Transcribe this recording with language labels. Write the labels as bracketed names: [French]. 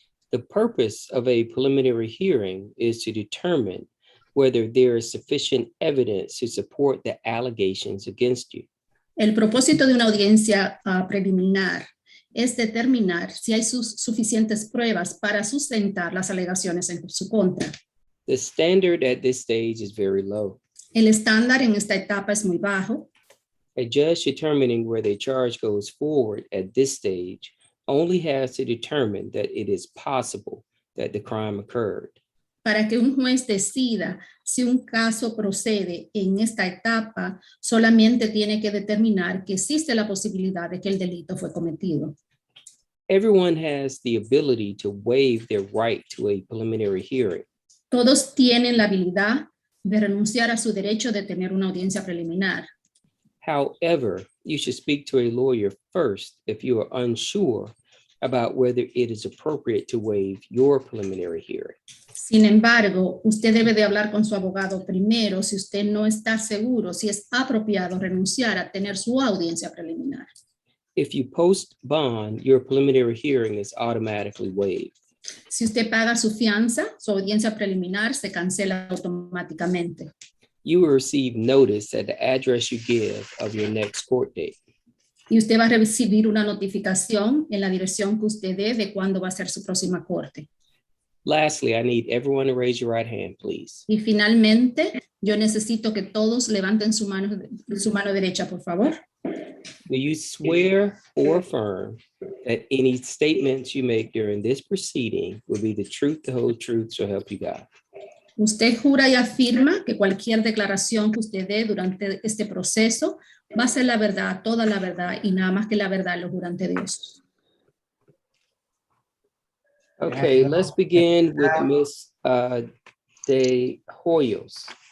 [English] The purpose of a preliminary hearing is to determine whether there is sufficient evidence to support the allegations against you. [Spanish] El propósito de una audiencia preliminar es determinar si hay suficientes pruebas para sustentar las alegaciones en su contra. [English] The standard at this stage is very low. [Spanish] El estándar en esta etapa es muy bajo. [English] A judge determining whether a charge goes forward at this stage only has to determine that it is possible that the crime occurred. [Spanish] Para que un juez decida si un caso procede en esta etapa, solamente tiene que determinar que existe la posibilidad de que el delito fue cometido. [English] Everyone has the ability to waive their right to a preliminary hearing. [Spanish] Todos tienen la habilidad de renunciar a su derecho de tener una audiencia preliminar. [English] However, you should speak to a lawyer first if you are unsure about whether it is appropriate to waive your preliminary hearing. [Spanish] Sin embargo, usted debe de hablar con su abogado primero si usted no está seguro si es apropiado renunciar a tener su audiencia preliminar. [English] If you post bond, your preliminary hearing is automatically waived. [Spanish] Si usted paga su fianza, su audiencia preliminar se cancela automáticamente. [English] You will receive notice at the address you give of your next court date. [Spanish] Y usted va a recibir una notificación en la dirección que usted dé de cuándo va a ser su próxima corte. [English] Lastly, I need everyone to raise your right hand, please. [Spanish] Y finalmente, yo necesito que todos levanten su mano derecha, por favor. [English] Do you swear or affirm that any statements you make during this proceeding will be the truth, the whole truth, so help you God? [Spanish] Usted jura y afirma que cualquier declaración que usted dé durante este proceso va a ser la verdad, toda la verdad y nada más que la verdad, lo jura ante Dios. [English] Okay, let's begin with Ms. De Hoyos.